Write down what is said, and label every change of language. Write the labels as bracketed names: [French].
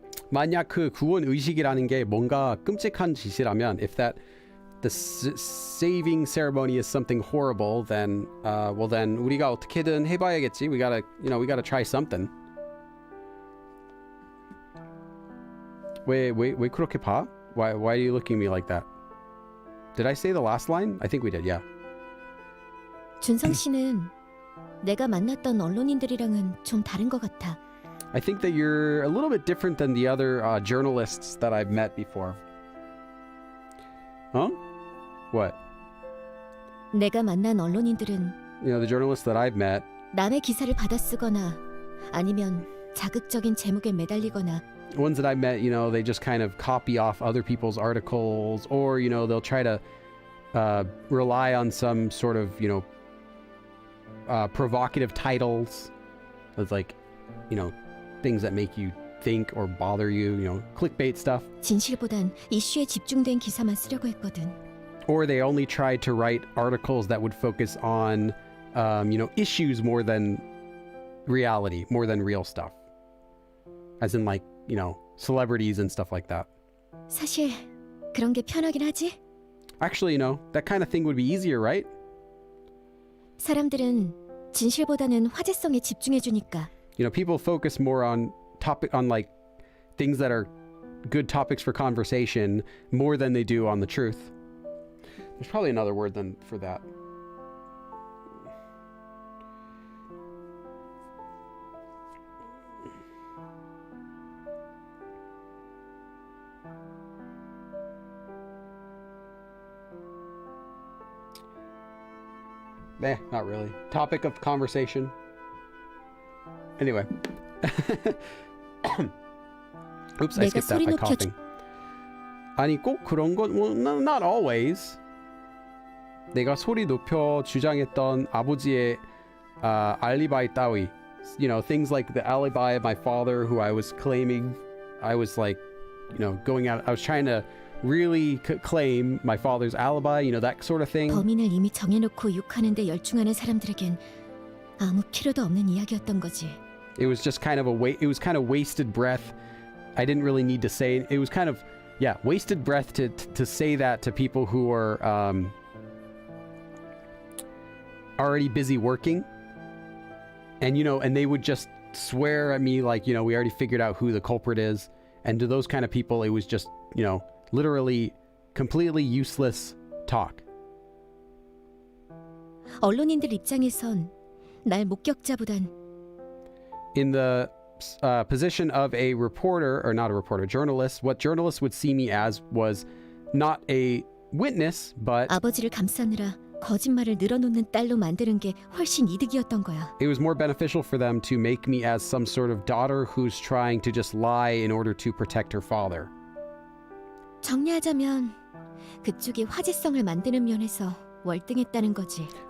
[Korean] 만약 그 구원 의식이라는 게 뭔가 끔찍한 짓이라면, [English] if that the saving ceremony is something horrible, then well then [Korean] 우리가 어떻게든 해봐야겠지. [English] We gotta try something. [Korean] 왜 그렇게 봐? [English] Why are you looking at me like that? Did I say the last line? I think we did. Yeah. [Korean] 준성 씨는 내가 만났던 언론인들이랑은 좀 다른 것 같아. [English] I think that you're a little bit different than the other journalists that I've met before. Huh? What? [Korean] 내가 만난 언론인들은 [English] You know, the journalists that I've met, [Korean] 남의 기사를 받아 쓰거나 아니면 자극적인 제목에 매달리거나 [English] ones that I've met, you know, they just kind of copy off other people's articles, or, you know, they'll try to rely on some sort of, you know, provocative titles. It's like, you know, things that make you think or bother you, you know, clickbait stuff. [Korean] 진실보단 이슈에 집중된 기사만 쓰려고 했거든. [English] Or they only tried to write articles that would focus on, you know, issues more than reality, more than real stuff. As in, like, you know, celebrities and stuff like that. [Korean] 사실 그런 게 편하긴 하지? [English] Actually, you know, that kind of thing would be easier, right? [Korean] 사람들은 진실보다는 화제성에 집중해 주니까. [English] You know, people focus more on like things that are good topics for conversation more than they do on the truth. There's probably another word for that. Not really. Topic of conversation. Anyway. Oops, I skipped that by coughing. [Korean] 아니 꼭 그런 건 [English] well, not always. [Korean] 내가 소리 높여 주장했던 아버지의 알리바이 따위. [English] You know, things like the alibi of my father, who I was claiming. I was like, you know, going out. I was trying to really claim my father's alibi, you know, that sort of thing. [Korean] 범인을 이미 정해놓고 욕하는데 열중하는 사람들에겐 아무 필요도 없는 이야기였던 거지. [English] It was just kind of it was kind of wasted breath. I didn't really need to say it was kind of wasted breath to say that to people who are already busy working. And you know, and they would just swear at me like, you know, we already figured out who the culprit is. And to those kind of people, it was just, you know, literally completely useless talk. [Korean] 언론인들 입장에선 날 목격자보단 [English] In the position of a reporter, or not a reporter, journalist, what journalists would see me as was not a witness, but [Korean] 아버지를 감싸느라 거짓말을 늘어놓는 딸로 만드는 게 훨씬 이득이었던 거야. [English] it was more beneficial for them to make me as some sort of daughter who's trying to just lie in order to protect her father. [Korean] 정리하자면 그쪽이 화제성을 만드는 면에서 월등했다는 거지.